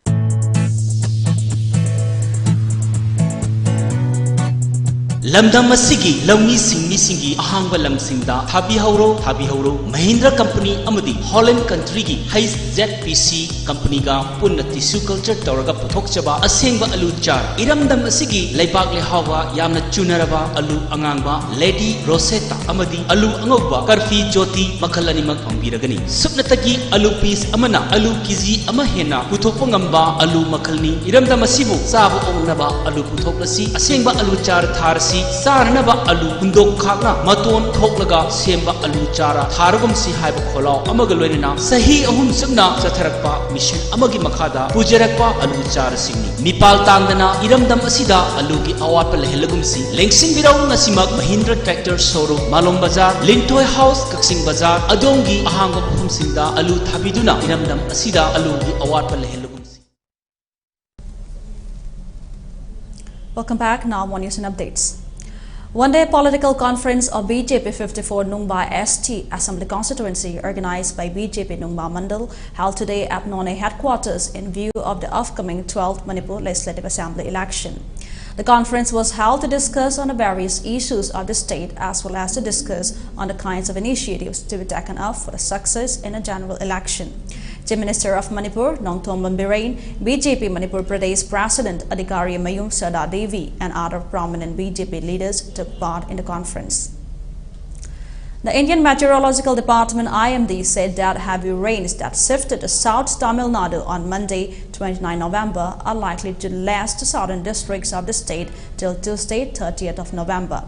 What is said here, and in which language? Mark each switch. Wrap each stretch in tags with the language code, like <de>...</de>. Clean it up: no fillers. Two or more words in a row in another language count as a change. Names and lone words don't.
<mni>Lamdam masigi lawmi singmi singi ahangba lamsingda thabi hauro Mahindra Company amadi Holland country gi Heiss ZPC company ga punna tissue culture tawraga puthokchaba asengba alu char iramdam asigi laibak lehawa yamna chunaraba alu angangba Lady Rosetta amadi alu angogba Karfi Jyoti makhalani mak pambiragani supnatagi alu piece amana alu kg ama hena puthokpa ngamba alu makhalni iramdam asibu sabu ongnaba alu puthoklasi asengba alu char tharsi Sarnaba alu hundok khakna maton thoklaga semba alu chara tharagum si haiba kholaw amagaloina sahi ahum sumna chatharakpa mission amagi makhada pujarakpa alu chara singni nipal tangdana iramdam asida alu gi awapa lehelagum si lengsing biraw ngasimak Mahindra Tractor Showroom Malong Bazar Lintoy House Kaksing Bazar adongi ahangba phum singda alu thabiduna iramdam asida alu gi awapa lehelagum si.</mni> <en>Welcome back. Now more news and updates. One-day political conference of BJP 54 Nungba ST Assembly Constituency organized by BJP Nungba Mandal held today at None headquarters in view of the upcoming 12th Manipur Legislative Assembly election. The conference was held to discuss on the various issues of the state as well as to discuss on the kinds of initiatives to be taken up for the success in a general election. Chief Minister of Manipur, SANATOMBI, BJP Manipur Pradesh President Adhikari Mayum Sada Devi and other prominent BJP leaders took part in the conference. The Indian Meteorological Department IMD said that heavy rains that shifted to South Tamil Nadu on Monday, 29 November are likely to last the southern districts of the state till Tuesday, 30th of November.</en>